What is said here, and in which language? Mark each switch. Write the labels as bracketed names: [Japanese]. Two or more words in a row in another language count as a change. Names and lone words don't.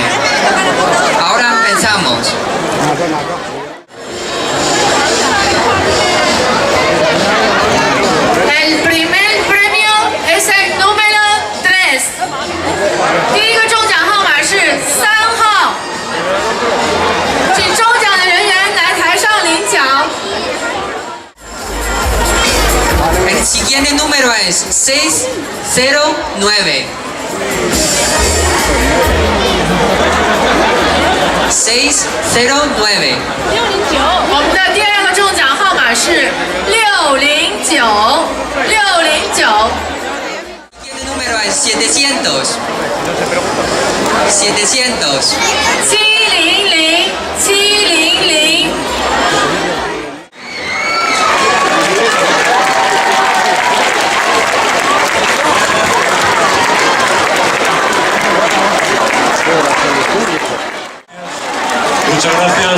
[Spanish] Ahora empezamos. El primer premio es el número 3. [Chinese] 第一个中奖号码是3号，请中奖的人员来台上领奖。 [Spanish] El siguiente número es 609. 609. [Chinese] 我们的第二个中奖号码是609，609。 [Spanish] El número es 700. 700. [Chinese] 700，700。 [Spanish] Muchas gracias.